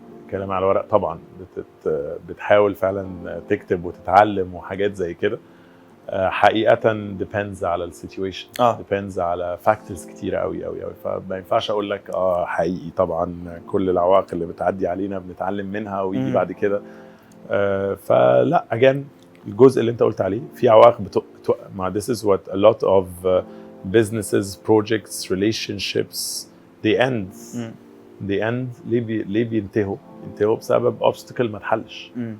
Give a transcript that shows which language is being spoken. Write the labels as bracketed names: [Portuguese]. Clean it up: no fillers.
[Arabic] كلام على ورق طبعا بتحاول فعلا تكتب وتتعلم وحاجات زي كده. حقيقة depends على السيتويشن، depends على فاكتورز كتيرة قوي قوي قوي. فما ينفعش اقول لك حقيقي طبعا كل العوائق اللي بتعدي علينا بنتعلم منها ويجي بعد كده. [English] فلا again [Arabic] الجزء اللي انت قلت عليه في عوائق مع [English] this is what a lot of businesses, projects, relationships they end. they end [Arabic] ليه بينتهوا بسبب obstacle ما اتحلش.